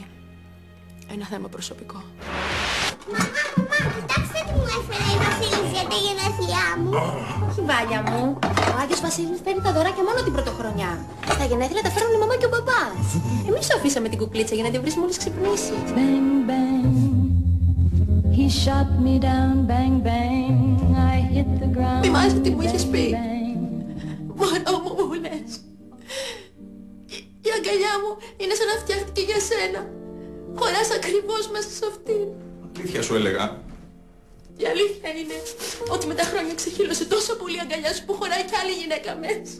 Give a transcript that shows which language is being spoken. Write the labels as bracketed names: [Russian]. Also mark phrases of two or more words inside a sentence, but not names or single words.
[Greek] Ένα θέμα προσωπικό. Κοιτάξτε τι μου έφερε η Βασίλισσα για τα γενέθλιά μου. Όχι Βάλια μου. Ο Άγιος Βασίλης παίρνει τα δωράκια μόνο την πρωτοχρονιά. Στα γενέθλια τα φέρνουν η μαμά και ο μπαμπάς. Εμείς σου αφήσαμε την κουκλίτσα για να την βρεις μόλις ξυπνήσει. [English] Bang bang, he shot me down. Bang bang, I hit the ground. [Greek] Θυμάσαι τι μου είχες πει. Μωρό μου μου λες. Η αγκαλιά μου είναι σαν να φτιάχτηκε για σένα. Χωράς ακριβώς μέσα σε αυτήν. Αλήθεια σου έλεγα. Η αλήθεια είναι ότι με τα χρόνια ξεχύλωσε τόσο πολύ η αγκαλιά σου που χωράει κι άλλη γυναίκα μέσα.